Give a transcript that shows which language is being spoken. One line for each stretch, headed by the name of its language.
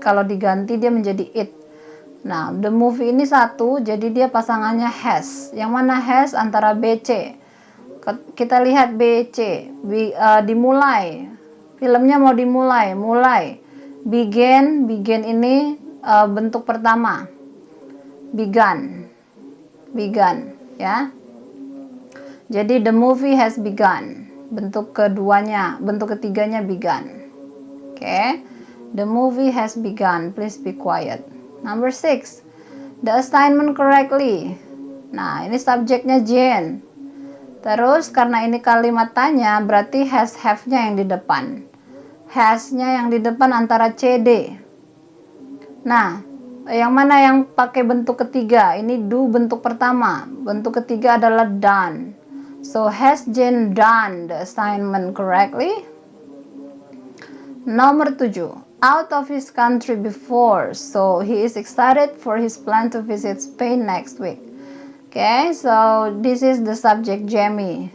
Indonesian: Kalau diganti dia menjadi it. Nah,
English: the movie
Indonesian: ini satu, jadi dia pasangannya has. Yang mana has? Antara B, C. Kita lihat B, C. Dimulai. Filmnya mau dimulai. Mulai. Begin ini bentuk pertama.
English: begun, ya. Jadi the movie has begun.
Indonesian: Bentuk ketiganya begun. Oke.
English: The movie has begun. Please be quiet. Number 6. The assignment correctly.
Indonesian: Nah, ini subjeknya Jane. Terus karena ini kalimat tanya, berarti has have-nya yang di depan. Has-nya yang di depan antara CD. Nah, yang mana yang pakai bentuk ketiga? Ini do bentuk pertama. Bentuk ketiga adalah done.
English: So, has Jane done the assignment correctly? Nomor 7. Out of his country before, so he is excited for his plan to visit Spain next week. Okay, so this is the subject Jamie.